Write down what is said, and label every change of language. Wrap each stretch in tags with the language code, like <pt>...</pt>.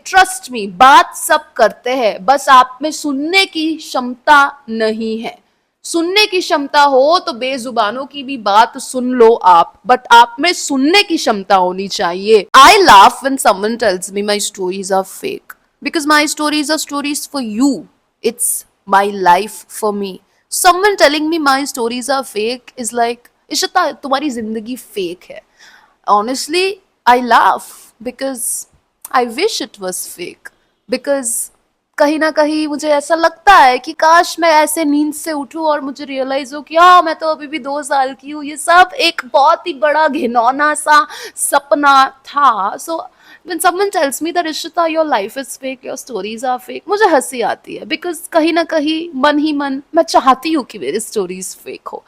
<en>trust me,</en> <hi>बात सब करते हैं, बस आप में सुनने की क्षमता नहीं है। सुनने की क्षमता हो तो बेजुबानों की भी बात सुन लो आप, बट आप में सुनने की क्षमता होनी चाहिए।</hi> <en>I laugh when someone tells me my stories are fake, because my stories are stories for you. It's my life for me. Someone telling me my stories are fake is like,</en> <hi>Ishita तुम्हारी जिंदगी fake है.</hi> <en>Honestly, I laugh because I wish it was fake.</en> <hi>Because कहीं ना कहीं मुझे ऐसा लगता है कि काश मैं ऐसे नींद से उठूं और मुझे रियलाइज हो कि हाँ, मैं तो अभी भी 2 साल की हूँ। ये सब एक बहुत ही बड़ा घिनौना सा सपना था।</hi> <en>So when someone tells me that Ishita, your life is fake, your stories are fake,</en> <hi>मुझे हंसी आती है, बिकॉज कहीं ना कहीं मन ही मन मैं चाहती हूँ कि मेरी स्टोरीज फेक हो।</hi>